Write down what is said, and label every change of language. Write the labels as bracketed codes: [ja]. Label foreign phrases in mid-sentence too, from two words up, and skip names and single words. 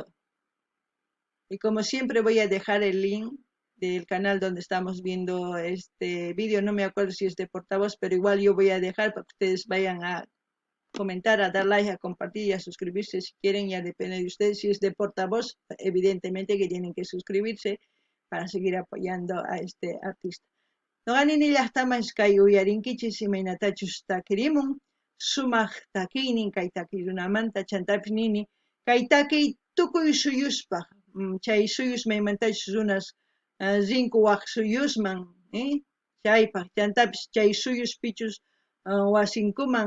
[es] Y como siempre voy a dejar el link del canal donde estamos viendo este vídeo. No me acuerdo si es de Portavoz, pero igual yo voy a dejar para que ustedes vayan a comentar, a dar like, a compartir y a suscribirse si quieren. Ya depende de ustedes. Si es de Portavoz, evidentemente que tienen que suscribirse para seguir apoyando a este artista. [qu] Noqanini llaqtaman kay uyarinkichis imaynatachus takirimun, sumaq takiynin kay takiy runamanta chantapis nini, kay takiy tukuy suyuspaq chay suyus maymantachu runas rinku waq suyusman chaypaq chantapis chay suyus pichus wasinkuman